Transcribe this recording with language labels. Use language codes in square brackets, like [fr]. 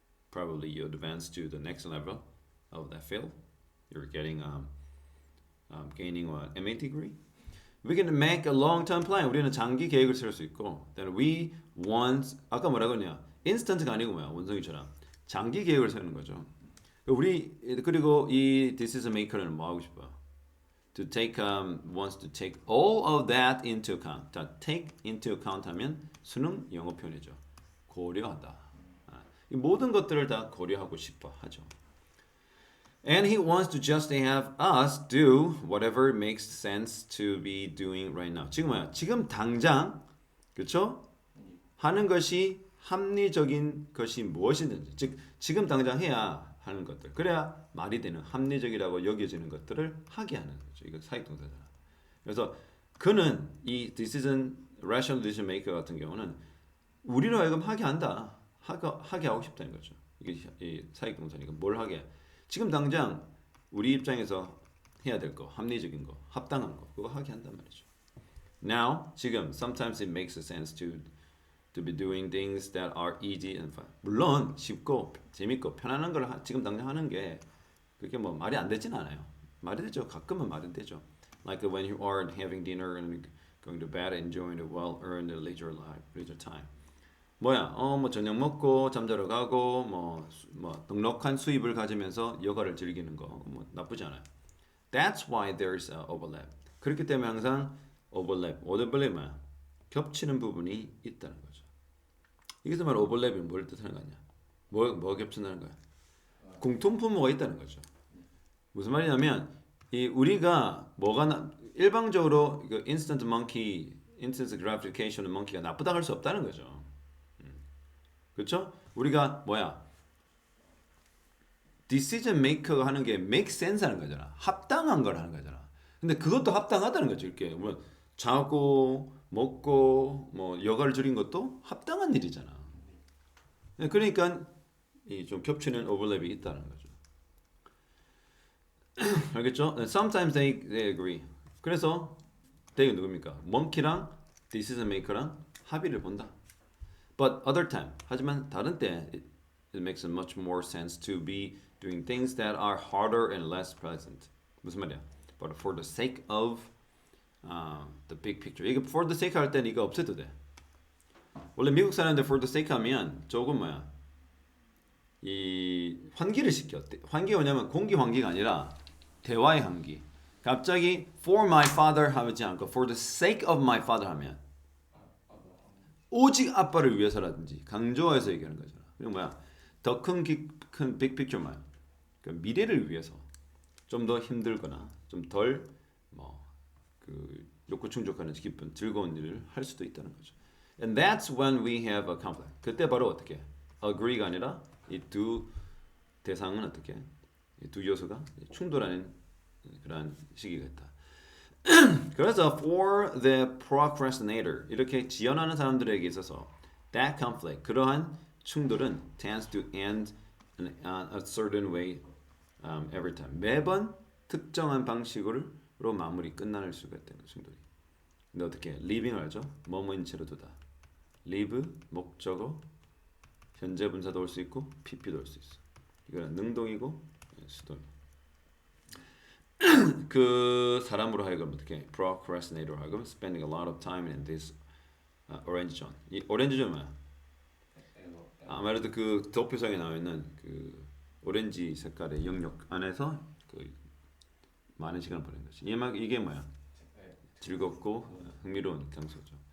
[en] Probably you advance to the next level of that field. You're getting gaining an MA degree. We can make a long-term plan. [ko] 우리는 장기 계획을 세울 수 있고, [en] then we want [ko] 아까 뭐라고 했냐? 인스턴트가 아니고 뭐야? 원성이처럼 장기 계획을 세우는 거죠. 우리 그리고 이 decision maker는 뭐 하고 싶어? [en] To take wants to take all of that into account. [ko] 자, take into account 하면 수능 영어 표현이죠. 고려하다. 이 모든 것들을 다 고려하고 싶어 하죠. [en] And he wants to just have us do whatever makes sense to be doing right now. [ko] 지금 뭐야? 지금 당장 그렇죠? 하는 것이 합리적인 것이 무엇이든지 즉 지금 당장 해야 하는 것들 그래야 말이 되는 합리적이라고 여겨지는 것들을 하게 하는 거죠. 이거 사익동사잖아. 그래서 그는 이 decision rational decision maker 같은 경우는 우리로 하여금 하게 한다. 하게 하고 싶다는 거죠. 이게 이 사익동사니까 뭘 하게? 지금 당장 우리 입장에서 해야 될 거, 합리적인 거, 합당한 거, 그거 하게 한단 말이죠. [en] Now, [ko] 지금 [en] sometimes it makes sense to be doing things that are easy and fun. [ko] 물론 쉽고 재밌고 편안한 걸 지금 당장 하는 게 그게 뭐 말이 안 되진 않아요. 말이 되죠. 가끔은 말이 되죠. [en] Like when you are having dinner and going to bed, enjoying a well-earned leisure time. [ko] 뭐야? 뭐 저녁 먹고 잠자러 가고 뭐 넉넉한 수입을 가지면서 여가를 즐기는 거 뭐 나쁘지 않아요. [en] That's why there's overlap. [ko] 그렇기 때문에 항상 오버랩 뭐야? 겹치는 부분이 있다는 거죠. 여기서 말 오버랩이 뭘 뜻하는 거냐? 뭐 겹친다는 거야? 공통분모가 있다는 거죠. 무슨 말이냐면 이 우리가 일방적으로 그 instant gratification monkey가 나쁘다고 할 수 없다는 거죠. 그렇죠? 우리가 decision maker가 하는 게 make sense 하는 거잖아. 합당한 걸 하는 거잖아. 근데 그것도 합당하다는 거죠. 이렇게 뭐 자고 먹고 뭐 여가를 줄인 것도 합당한 일이잖아. 그러니까 이 좀 겹치는 오버랩이 있다는 거죠. 알겠죠? [en] Sometimes they agree. [ko] 그래서 they가 누굽니까? monkey랑 decision maker랑 합의를 본다. [en] But other time. [ko] 하지만 다른 때 [en] it makes much more sense to be doing things that are harder and less pleasant. [ko] 무슨 말이야? [en] But for the sake of the big picture. [ko] 이거 for the sake 할 때는 이거 없애도 돼. 원래 미국 사람들 for the sake 하면 조금 이 환기를 시켜. 환기가 뭐냐면 공기 환기가 아니라 대화의 환기. 갑자기 [en] for my father [ko] 하지 않고 [en] for the sake of my father [ko] 하면 오직 아빠를 위해서라든지 강조해서 얘기하는 거잖아. 그리고 더 큰 빅 픽처 그 미래를 위해서 좀 더 힘들거나 좀 덜 그 욕구 충족하는 기쁜 즐거운 일을 할 수도 있다는 거죠. [en] And that's when we have a conflict. [ko] 그때 바로 어떻게? Agree가 아니라 이 두 대상은 어떻게? 이 두 요소가 충돌하는 그런 시기가 있다. 그래서 [en] for the procrastinator [ko] 이렇게 지연하는 사람들에게 있어서 [en] that conflict [ko] 그러한 충돌은 [en] tends to end in a certain way every time [ko] 매번 특정한 방식으로 마무리 끝날 수가 있다는 충돌이. 근데 어떻게? leaving을 알죠? 뭐뭐인 채로 두다. leave 목적어 현재 분사도 올 수 있고 PP도 올 수 있어. 이거는 능동이고 수동. 그 사람으로 하여금 어떻게 [en] procrastinator [ko] 하여금 [en] spending a lot of time in this orange zone. [ko] 이 오렌지 존은 뭐야? 아무래도 그 도표상에 나와 있는 그 오렌지 색깔의 영역 안에서 그 많은 시간을 보내는 거지. 이게 뭐야? 즐겁고 흥미로운 장소죠.